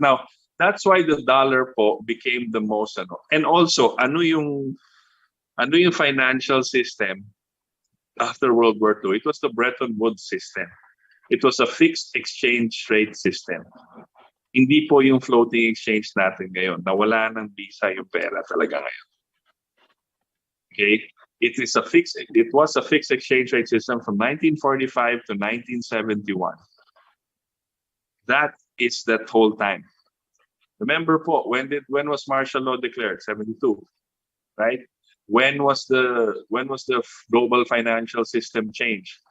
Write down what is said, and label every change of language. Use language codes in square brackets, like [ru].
[en] Now, that's why the dollar po became the most and also [tl] ano yung [en] financial system after World War II? It was the Bretton Woods system. It was a fixed exchange rate system. [tl] Hindi po yung floating exchange natin ngayon. Nawala ng visa yung pera talaga ngayon. [en] Okay? It was a fixed exchange rate system from 1945 to 1971. That is that whole time. Remember po, when was martial law declared? 72. Right? When was the global financial system changed?